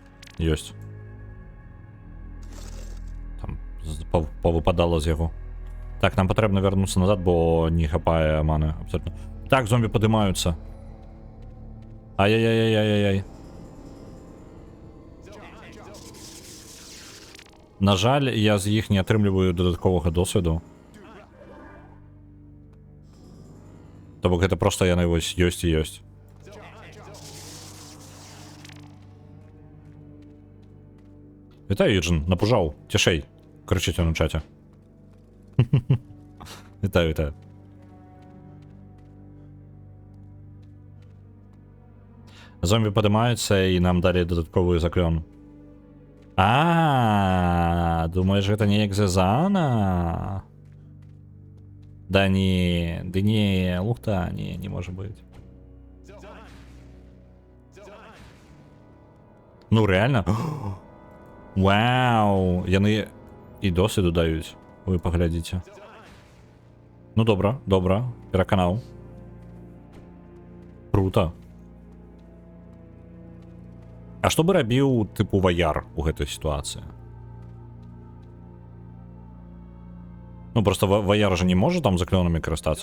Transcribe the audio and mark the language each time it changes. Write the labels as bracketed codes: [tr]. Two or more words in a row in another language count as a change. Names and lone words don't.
[ru] Есть. Там повыпадало з яго. [uk] Так, нам потрібно вернутися назад, бо не хапає мани. Абсолютно. Так, зомбі підіймаються. Ай-яй-яй-яй-яй-яй. На жаль, я з їх не отримлюю додаткового досвіду. [be] Тобто гэта просто яны вось ёсць і ёсць. Вітаю, Юджин, напужаў. Цішэй. Крычыце на чаце. Вітаю, вітаю. Зомбі падымаюцца і нам далі дадатковую заклён. Думаеш, гэта неяк звязана? Да не, лухта, [ru] не может быть. Ну реально? Вау, [be] яны і досвіду даюць. Вы паглядзіце. Ну добра, пераканаў. Круто. А што бы рабіў тыпу ваяр у гэтай сітуацыі? Ну просто ваяр же не можа там заклёнамі карыстацца.